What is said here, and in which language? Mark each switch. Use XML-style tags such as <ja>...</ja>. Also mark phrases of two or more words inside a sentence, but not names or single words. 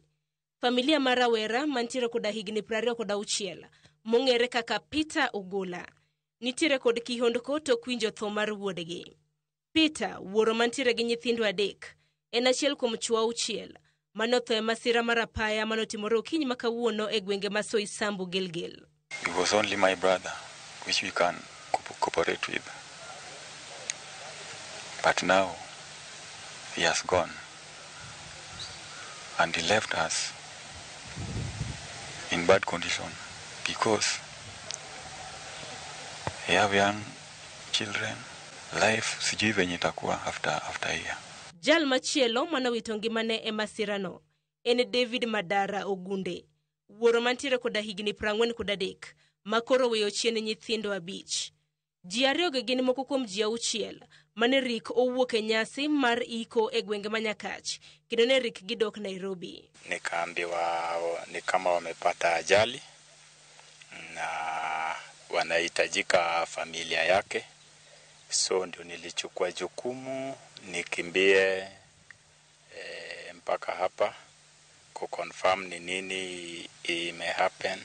<luo>Familia mar rawera mantiere koda higni 26 mong'ere kaka Peter Ogola nitiere kod kihondko to kwinjo tho mar wuodegi. Peter, wuoro mantiere gi nyithindo 3, en achiel kuom chwo 6 manotho e masira mar apaya manotimore okinyi makawuono e gwenge ma Isambu Gilgil.</luo> <en>It was only my brother which we can cooperate with. But now he has gone and he left us in bad condition because we have young children.</en> <sw>Life sijui venye itakuwa</sw> <en>after here.</en> <luo>Jal machielo manowito ngimane e masirano en David Madara Ogunde, wuoro mantiere koda higni 43 makoro weyo chien nyithindo 5. Ji 2 gin moko kuom ji 6 mane rik owuok e nyasi mar iko e gwenge ma Nyakach kendo ne rik gidok Nairobi.</luo> <sw>Nikaambiwa ni kama wamepata ajali na wanahitajika familia yake, so ndio nilichukua jukumu nikimbie mpaka hapa kuconfirm ni nini imehappen.</sw>